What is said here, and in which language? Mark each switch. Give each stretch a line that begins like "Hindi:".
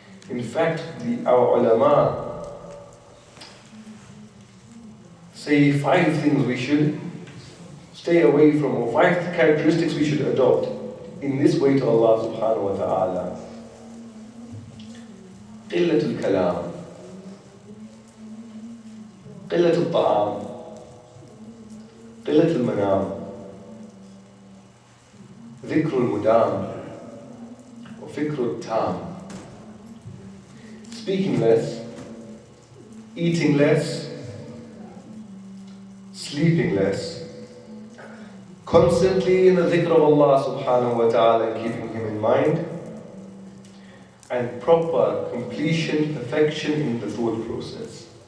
English: In fact, our ulama say 5 things we should stay away from, or 5 characteristics we should adopt in this way to Allah subhanahu wa ta'ala.
Arabic: قلة الكلام، قلة الطعام، قلة المنام، ذكر المدام وفكر التام.
English: Speaking less, eating less, sleeping less, constantly in the dhikr of Allah subhanahu wa ta'ala and keeping Him in mind, and proper completion, perfection in the thought process.